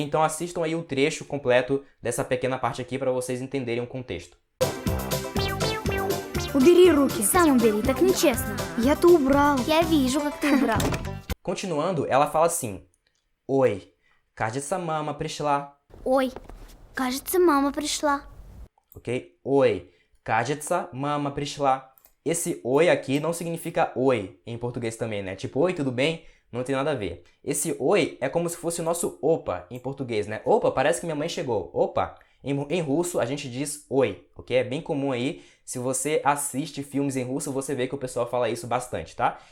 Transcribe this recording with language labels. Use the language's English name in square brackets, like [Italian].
[Portuguese] Então assistam aí o trecho completo dessa pequena parte aqui para vocês entenderem o contexto. [Russian] Убери руки. Сам убери, так нечестно. Я-то убрал. Я вижу, как ты убрал. [Portuguese] Continuando, ela fala assim: Oi, [Russian] кажется, мама пришла. Ой, кажется, мама пришла. Ok? Oi, кажется, мама пришла. [Portuguese] Esse oi aqui não significa oi em português também, né? Tipo, oi, tudo bem? Não tem nada a ver. Esse oi é como se fosse o nosso opa em português, né? Opa, parece que minha mãe chegou. Opa. Em russo a gente diz oi, ok? É bem comum aí. Se você assiste filmes em russo, você vê que o pessoal fala isso bastante, tá?